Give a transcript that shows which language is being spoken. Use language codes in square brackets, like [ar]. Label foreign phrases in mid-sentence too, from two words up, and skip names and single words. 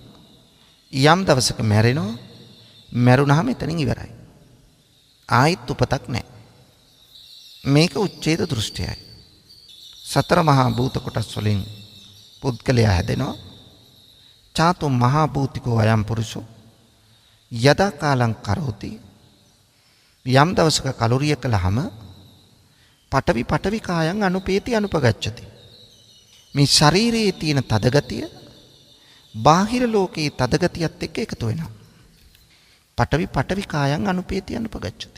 [si] යම් දවසක මැරෙනවා. මැරුණාම එතනින් ඉවරයි. ආයිත් උපතක් නැහැ. මේක උච්ඡේද දෘෂ්ටියයි. සතර මහා භූත කොටස් වලින් පුද්ගලයා හැදෙනවා. [pi] චාතු මහා භූතිකෝ අයම් පුරුෂෝ යදා කාලං කරෝති. [si] යම් දවසක කලුරිය කළාම [pi] පඨවි කායං අනුපේති අනුපගච්ඡති. [si] මේ ශරීරයේ තියෙන තදගතිය බාහිර ලෝකයේ තදගතියත් එක්ක එකතු වෙනවා. [pi] පඨවි කායං අනුපේති අනුපගච්ඡති.